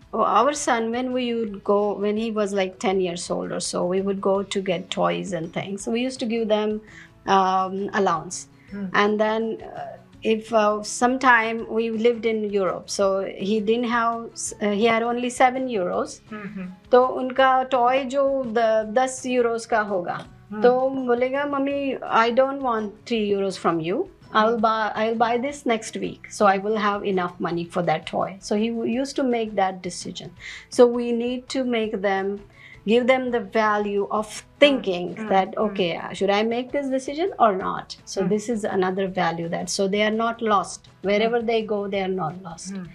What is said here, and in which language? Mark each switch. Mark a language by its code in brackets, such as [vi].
[en] our son, when we would go, when he was like 10 years old or so, we would go to get toys and things. So we used to give them allowance. And then if sometime we lived in Europe, so he didn't have, he had only 7 euros. [hi] तो उनका toy जो 10 euros का होगा, तो बोलेगा mummy [en] I don't want 3 euros from you. I'll buy this next week, so I will have enough money for that toy. So he used to make that decision. So we need to make them, give them the value of thinking that, okay, should I make this decision or not? So this is another value, that so they are not lost. Wherever they go, they are not lost.